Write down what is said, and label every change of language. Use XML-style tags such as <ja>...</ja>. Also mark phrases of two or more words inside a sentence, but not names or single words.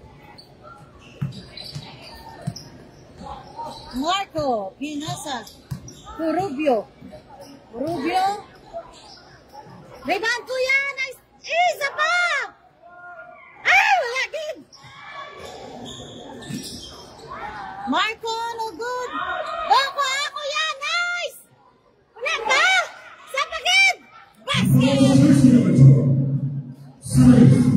<tl>Marco Pinasa to Rubio. Rebound, Kuya! Nice! Isa pa! Ay! Wala din! Marco, no good!</tl> <bik>Bako, Kuya!</bik> <tl>Nice! Wala ba? Sa pagid! Basket!</tl> <en>Jersey number 12.</en>